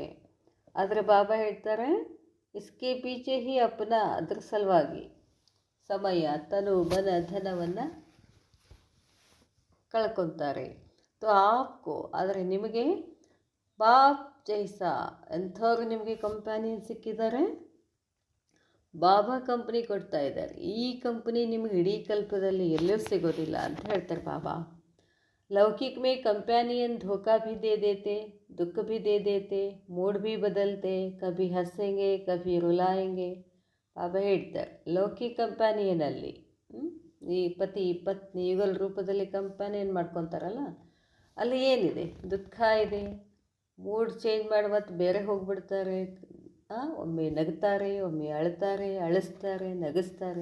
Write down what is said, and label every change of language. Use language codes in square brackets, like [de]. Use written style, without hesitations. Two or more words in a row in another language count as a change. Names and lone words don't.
[kn] ಆದರೆ ಬಾಬಾ ಹೇಳ್ತಾರೆ, [hi] इसके पीछे ही अपना, [kn] ಅದ್ರ ಸಲುವಾಗಿ ಸಮಯ ತನು ಮನ ಧನವನ್ನು ಕಳ್ಕೊತಾರೆ. [hi] तो आपको, [kn] ಆದರೆ ನಿಮಗೆ [hi] बाप जैसा [kn] ಎಂಥವ್ರು ನಿಮಗೆ ಕಂಪ್ಯಾನಿಯನ್ ಸಿಕ್ಕಿದ್ದಾರೆ, ಬಾಬಾ ಕಂಪ್ನಿ ಕೊಡ್ತಾ ಇದ್ದಾರೆ. ಈ ಕಂಪ್ನಿ ನಿಮಗೆ ಇಡೀ ಕಲ್ಪದಲ್ಲಿ ಎಲ್ಲೂ ಸಿಗೋದಿಲ್ಲ ಅಂತ ಹೇಳ್ತಾರೆ ಬಾಬಾ. [hi] लौकिक में कंपेनियन धोखा भी दे देते, दुख भी दे देते, मूड भी बदलते, कभी हंसेंगे कभी रुलाएंगे. [kn] ಬಾಬಾ ಹೇಳ್ತಾರೆ, ಲೌಕಿಕ ಕಂಪ್ಯಾನಿಯನಲ್ಲಿ ಈ ಪತಿ ಪತ್ನಿ ಯುಗಲ್ ರೂಪದಲ್ಲಿ ಕಂಪ್ಯಾನಿಯನ್ ಮಾಡ್ಕೊತಾರಲ್ಲ, ಅಲ್ಲಿ ಏನಿದೆ, ದುಃಖ ಇದೆ, [en] mood change [kn] ಮಾಡಿ ಮತ್ತೆ ಬೇರೆ ಹೋಗ್ಬಿಡ್ತಾರೆ. ಒಮ್ಮೆ ನಗ್ತಾರೆ, ಒಮ್ಮೆ ಅಳ್ತಾರೆ, ಅಳಿಸ್ತಾರೆ, ನಗಿಸ್ತಾರೆ.